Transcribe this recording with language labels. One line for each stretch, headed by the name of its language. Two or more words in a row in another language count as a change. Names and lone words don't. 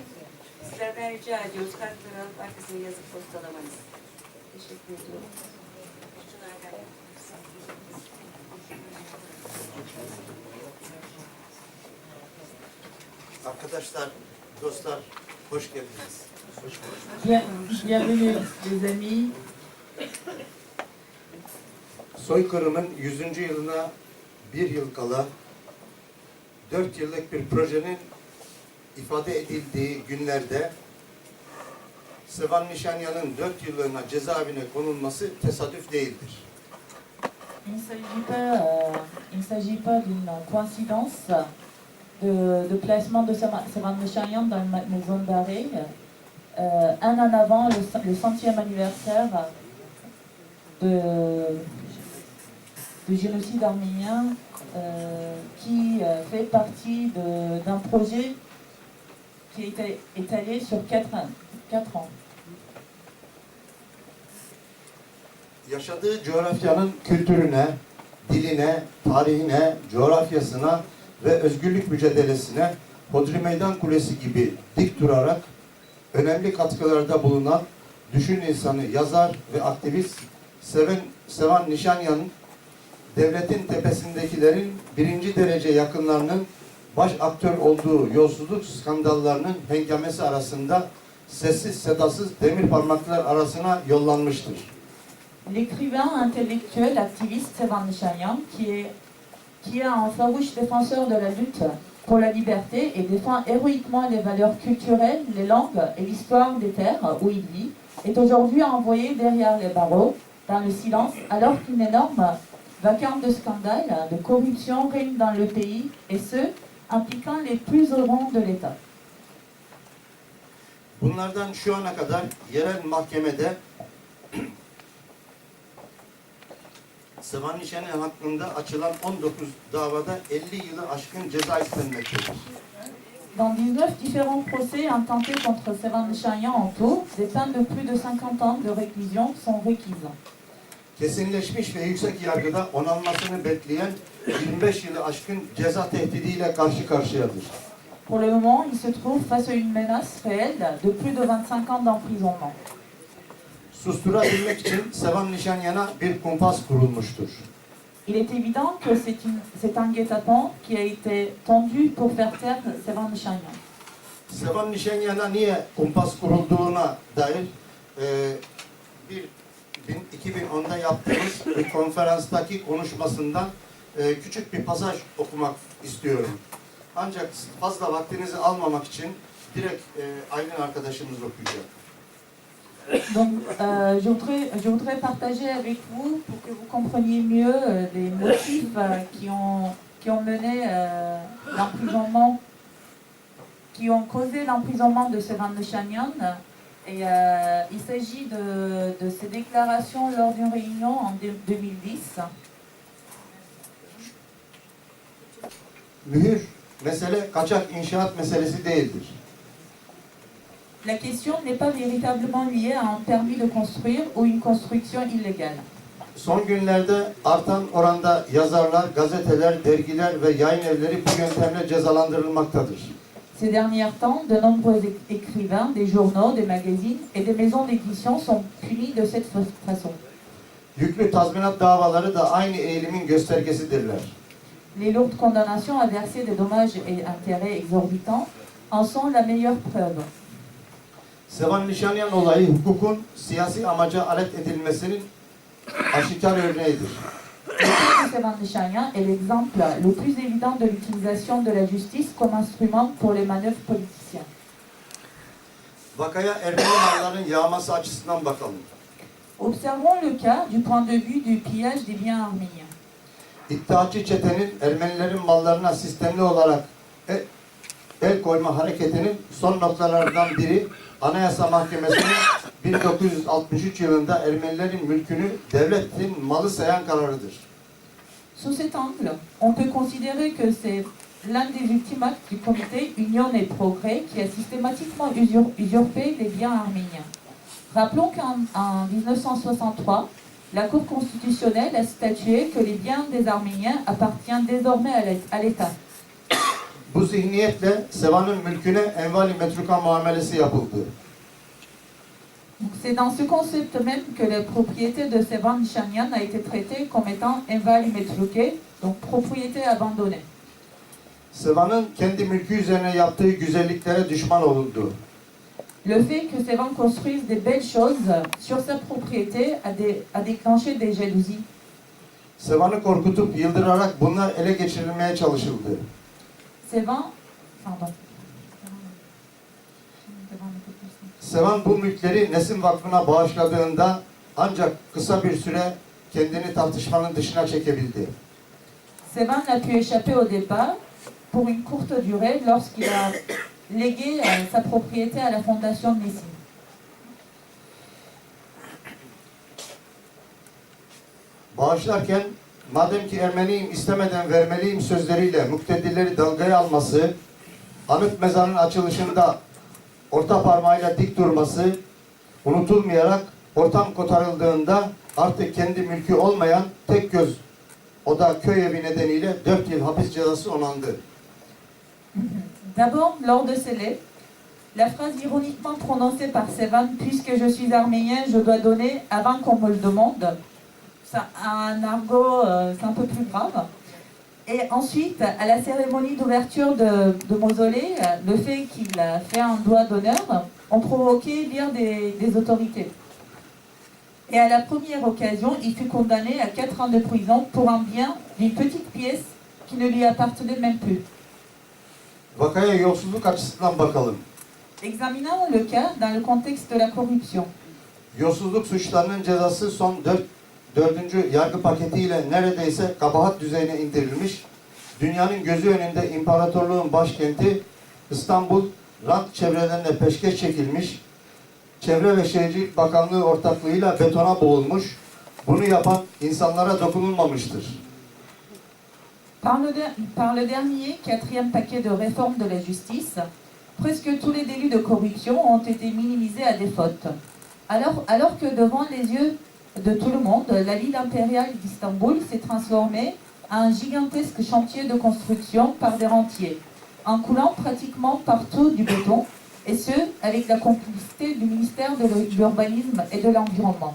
Turkish: Sizlerden rica ediyoruz kartları alıp arkasını yazıp postalamanızı. Teşekkür ediyorum. Arkadaşlar, dostlar, hoş geldiniz.
French: Bienvenue les amis.
Turkish: Soykırımın 100. yılına bir yıl kala 4 yıllık bir projenin ifade edildiği günlerde Sevan Nişanyan'ın 4 yıllığına cezaevine konulması tesadüf değildir.
French: Il ne s'agit pas d'une coïncidence de placement de Sevan Nishanian dans une maison d'arrêt un an avant le 100e anniversaire du génocide arménien qui fait partie d'un projet qui a été étalé sur 4 ans.
Turkish: Yaşadığı coğrafyanın kültürüne, diline, tarihine, coğrafyasına ve özgürlük mücadelesine Hodri Meydan Kulesi gibi dik durarak önemli katkılarda bulunan düşün insanı, yazar ve aktivist Sevan Nişanyan, devletin tepesindekilerin birinci derece yakınlarının baş aktör olduğu yolsuzluk skandallarının hengamesi arasında sessiz sedasız demir parmaklar arasına yollanmıştır.
French: L'écrivain intellectuel activiste Sevan Nishanian, qui est un farouche défenseur de la lutte pour la liberté et défend héroïquement les valeurs culturelles, les langues et l'histoire des terres où il vit, est aujourd'hui envoyé derrière les barreaux, dans le silence, alors qu'une énorme vacarme de scandales, de corruption règne dans le pays, et ce, impliquant les plus hauts rangs de l'État.
Turkish: Bunlardan şu ana kadar yerel mahkemede Sevan Nişanyan hakkında açılan 19 davada 50 yılı aşkın ceza istenmektedir.
French: Dans 19 différents procès intentés contre Sevan Nishanian en tout, des peines de plus de 50 ans de réclusion sont requises.
Turkish: Kesinleşmiş ve yüksek yargıda onanmasını bekleyen 25 yılı aşkın ceza tehdidiyle karşı karşıyadır.
French: Pour le moment, il se trouve face à une menace réelle de plus de 25 ans d'emprisonnement.
Turkish: Susturabilmek için Sevan Nişanyan'a bir kumpas kurulmuştur.
French: Il est évident que c'est un guet-apens qui a été tendu pour faire taire Sevan Nishanian.
Turkish: Sevan Nişanyan'a niye kumpas kurulduğuna dair 2010'da yaptığımız bir konferanstaki konuşmasından küçük bir pasaj okumak istiyorum. Ancak fazla vaktinizi almamak için direkt Aylin arkadaşımız okuyacak.
French: Donc, je voudrais partager avec vous, pour que vous compreniez mieux les motifs qui ont mené l'emprisonnement, qui ont causé l'emprisonnement de Sevan Nishanian. Et il s'agit de ses déclarations lors d'une réunion en 2010.
Turkish: Mühür mesele kaçak inşaat meselesi değildir.
French: La question n'est pas véritablement liée à un permis de construire ou une construction illégale.
Turkish: Son günlerde artan oranda yazarlar, gazeteler, dergiler ve yayın evleri bu yöntemle cezalandırılmaktadır.
French: Ces derniers temps, de nombreux écrivains, des journaux, des magazines et des maisons d'édition sont punis de cette façon.
Turkish: Yüklü tazminat davaları da aynı eğilimin göstergesidirler.
French: Les lourdes condamnations à verser des dommages et intérêts exorbitants en sont la meilleure preuve.
Turkish: Sevan Nişanyan olayı hukukun siyasi amaca alet edilmesinin aşikar örneğidir.
French: Le cas de Sevan Nishanian est l'exemple le plus évident de l'utilisation de la justice comme instrument pour les manœuvres politiciennes.
Turkish: Vakaya Ermeni malların yağması açısından bakalım.
French: Observons le cas du point de vue du pillage des biens arméniens.
Turkish: İttihatçı çetenin Ermenilerin mallarına sistemli olarak el koyma hareketinin son noktalarından biri Anayasa Mahkemesi'nin 1963 yılında Ermenilerin mülkünü devletin malı sayan kararıdır.
French: Sous cet angle, on peut considérer que c'est l'un des ultimes actes du comité Union et Progrès qui a systématiquement usurpé les biens arméniens. Rappelons qu'en 1963, la Cour constitutionnelle a statué que les biens des Arméniens appartiennent désormais à l'État.
Turkish: Bu zihniyetle Sevan'ın mülküne envali metruka muamelesi yapıldı.
French: C'est dans ce concept même que la propriété de Sevan Nishanian a été traitée comme étant
Turkish: invali metruke,
French: donc propriété abandonnée.
Turkish: Sevan'ın kendi mülkü üzerine yaptığı güzelliklere düşman olundu.
French: Le fait que Sevan construise des belles choses sur sa propriété a déclenché des jalousies.
Turkish: Sevan'ı korkutup yıldırarak bunlar ele geçirilmeye çalışıldı. Sevan bu mülkleri Nesin Vakfı'na bağışladığında ancak kısa bir süre kendini tartışmanın dışına çekebildi.
French: Sevan a pu échapper au départ pour une courte durée lorsqu'il a légué sa propriété à la fondation de Nessim.
Turkish: Bağışlarken madem ki Ermeniyim istemeden vermeliyim sözleriyle muktedirleri dalgaya alması, anıt mezarın açılışında orta parmağıyla dik durması unutulmayarak ortam kotarıldığında artık kendi mülkü olmayan tek göz oda köy evi nedeniyle 4 yıl hapis cezası onandı.
French: D'abord, lors de ces lettres, la phrase ironiquement prononcée par Sevan, puisque je suis arménien, je dois donner avant qu'on me le demande, ça a un argot, c'est un peu plus grave. Et ensuite, à la cérémonie d'ouverture de mausolée, le fait qu'il a fait un doigt d'honneur ont provoqué l'ire des autorités. Et à la première occasion, il fut condamné à 4 ans de prison pour un bien d'une petite pièce qui ne lui appartenait même plus.
Turkish: Vakaya yolsuzluk açısından bakalım.
French: Examinons le cas dans le contexte de la corruption.
Turkish: Yolsuzluk suçlarının cezası son 4. yargı paketiyle neredeyse kabahat düzeyine indirilmiş. Dünyanın gözü önünde imparatorluğun başkenti İstanbul rant çevrelerine peşkeş çekilmiş. Çevre ve Şehircilik Bakanlığı ortaklığıyla betona boğulmuş. Bunu yapan insanlara dokunulmamıştır.
French: Par le dernier, 4e paquet de réforme de la justice, presque tous les délits de corruption ont été minimisés à des fautes. Alors que devant les yeux de tout le monde, la ville impériale d'Istanbul s'est transformée en un gigantesque chantier de construction par des rentiers, en coulant pratiquement partout du béton, et ce, avec la complicité du ministère de l'Urbanisme et de l'Environnement.